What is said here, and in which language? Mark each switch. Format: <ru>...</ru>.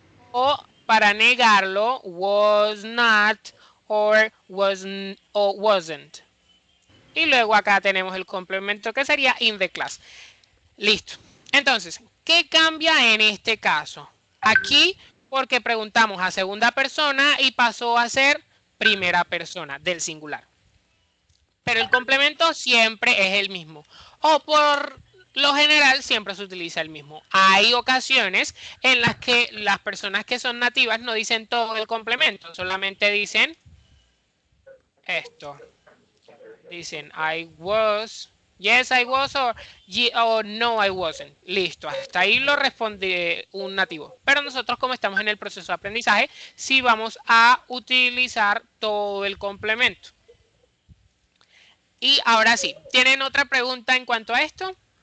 <es>O para negarlo,</es> <en>was not or wasn't.</en> <es>Y luego acá tenemos el complemento que sería</es> <en>in the class.</en> <es>Listo. Entonces, ¿qué cambia en este caso? Aquí, porque preguntamos a segunda persona y pasó a ser primera persona del singular. Pero el complemento siempre es el mismo. O por lo general siempre se utiliza el mismo. Hay ocasiones en las que las personas que son nativas no dicen todo el complemento, solamente dicen esto.</es> <en>Dicen I was, yes I was, or no I wasn't.</en> <es>Listo, hasta ahí lo responde un nativo. Pero nosotros, como estamos en el proceso de aprendizaje, sí vamos a utilizar todo el complemento. Y ahora sí, ¿tienen otra pregunta en cuanto a esto?</es>